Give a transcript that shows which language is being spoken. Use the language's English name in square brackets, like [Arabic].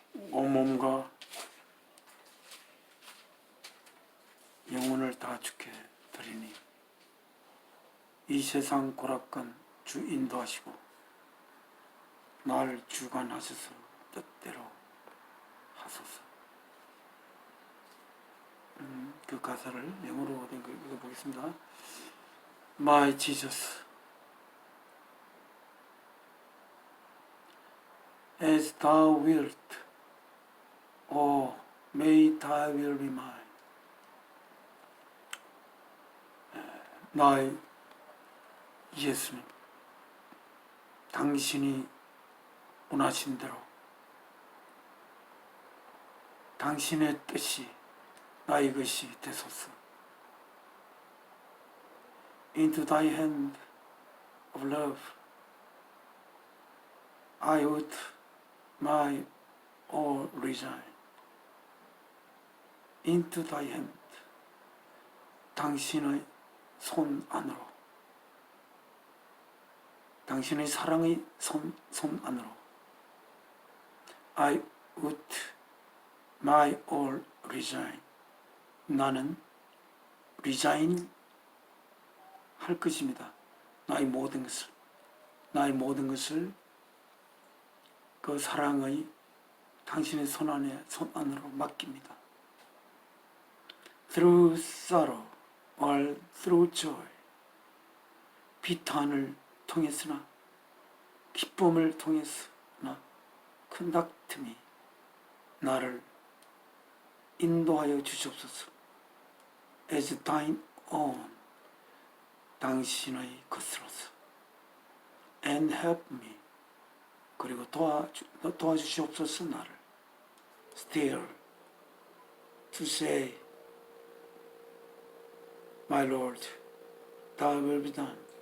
[Korean] 온몸과 영혼을 다 주께 드리니 이 세상 고락간 주 인도하시고 날 주관하셔서 뜻대로 하소서. 그 가사를 영어로 읽어보겠습니다. [English] My Jesus, as thou wilt, oh, may thy will be mine. [Korean] 나의 예수님, 당신이 원하신 대로 당신의 뜻이 나의 것이 되소서. [English] Into thy hand of love I would my all resign. Into thy hand, [Korean] 당신의 손 안으로, 당신의 사랑의 손 안으로 [English] I would my all resign. [Korean] 나는 resign 할 것입니다. 나의 모든 것을 그 사랑의 당신의 손 안으로 맡깁니다. [English] Through sorrow or through joy, [Korean] 비탄을 통했으나 기쁨을 통했으나 큰 다툼이 나를 인도하여 주시옵소서. [English] As thine own, [Korean] 당신의 것으로서. [English] And help me, [Korean] 그리고 도와주시옵소서. 나를 [English] still to say, My Lord, thy will be done.